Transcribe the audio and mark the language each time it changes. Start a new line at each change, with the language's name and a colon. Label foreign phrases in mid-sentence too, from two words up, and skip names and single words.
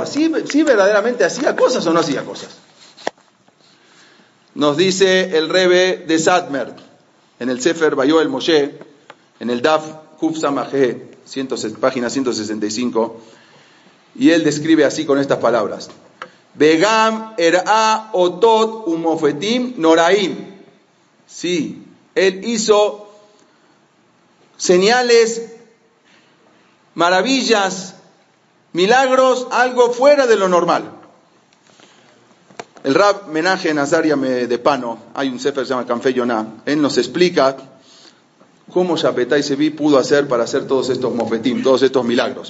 Spanish: ¿Sí verdaderamente hacía cosas o no hacía cosas? Nos dice el Rebbe de Satmer, en el Sefer Vayoel Moshe, en el Daf Kuf Samajé, página 165, y él describe así con estas palabras.
Hebrew: בגם הראה אותות ומופתים נוראים.
Spanish: Sí, él hizo señales, maravillas, milagros, algo fuera de lo normal. El Rab Menaje Nazaria de Pano, hay un sefer que se llama Canfei Yonah, él nos explica cómo Shabbetai Zevi pudo hacer para hacer todos estos mofetim, todos estos milagros.